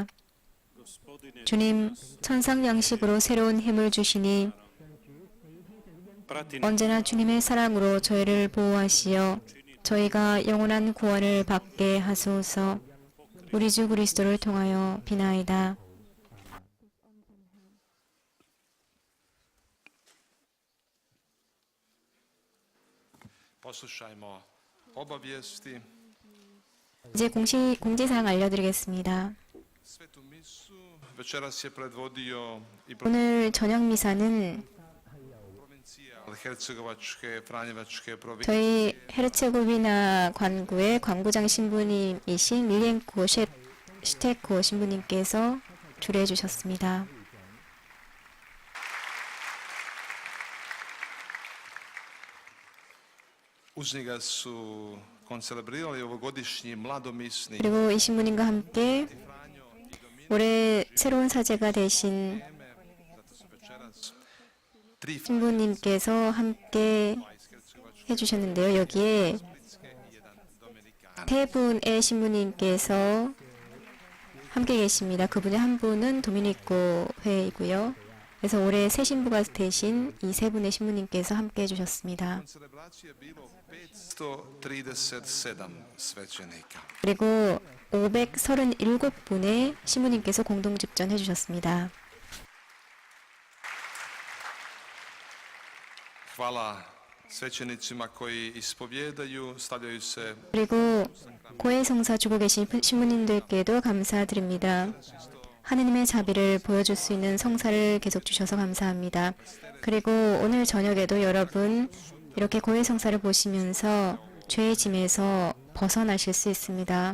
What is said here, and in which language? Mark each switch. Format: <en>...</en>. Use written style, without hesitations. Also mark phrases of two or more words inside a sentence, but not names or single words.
<ko>주님, 천상 양식으로 새로운 힘을 주시니 언제나 주님의 사랑으로 저희를 보호하시어 저희가 영원한 구원을 받게 하소서. 우리 주 그리스도를 통하여 비나이다.</ko> <hr>Poslušajmo obavijesti.</hr> <ko>이제 공지사항 알려드리겠습니다.</ko> <hr>Svetu misu večeras je predvodio i</hr> <ko>오늘 저녁 미사는</ko> <hr>provincija Hercegovačke, Franjevačke provincije.</hr> <ko>저희 헤르체고비나 관구의 관구장 신부님이신 밀렌코 슈테코 신부님께서 주례해 주셨습니다.</ko> <hr>Uz njega su koncelebrirali ovogodišnji mladomisni</hr> <ko>그리고 이 신부님과 함께 올해 새로운 사제가 되신 신부님께서 함께 해주셨는데요. 여기에 세 분의 신부님께서 함께 계십니다. 그분의 한 분은 도미니코 회이고요. 그래서 올해 새 신부가 되신 이 세 분의 신부님께서 함께 해주셨습니다.</ko> <hr>celebracije bilo 537 svećenika.</hr> <ko>그리고 537분의 신부님께서 공동 집전해 주셨습니다.</ko> <hr>Hvala svećenicima koji ispovjedaju, stavljaju se</hr> <ko>그리고 고해성사 주고 계신 신부님들께도 감사드립니다. 하느님의 자비를 보여줄 수 있는 성사를 계속 주셔서 감사합니다. 그리고 오늘 저녁에도 여러분 이렇게 고해성사를 보시면서 죄의 짐에서 벗어나실 수 있습니다.</ko>